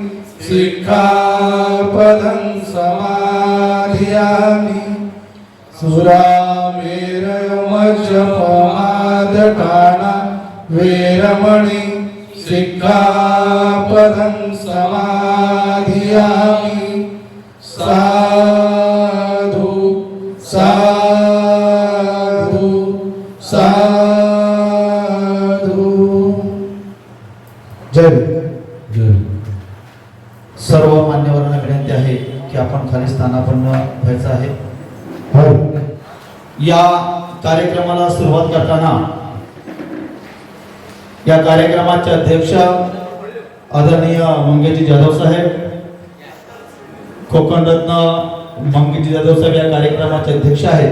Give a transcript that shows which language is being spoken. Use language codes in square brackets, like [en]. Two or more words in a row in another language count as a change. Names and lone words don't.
[pi] सिक्खापदं समाधियामि सुरामेरयमज्जपमादठाना वेरमणि सिक्खापदं समाधियामि साधु साधु साधु [mr] जय जय सर्व मान्यवरांना विनंती आहे की आपण खाली स्थानापन्न व्हायचं आहे. हो, या कार्यक्रमाला सुरुवात करताना या कार्यक्रमाचे अध्यक्ष आदरणीय मंगेशजी जाधव साहेब, कोकण रत्न मंगेशजी जाधव साहेब या कार्यक्रमाचे अध्यक्ष आहेत.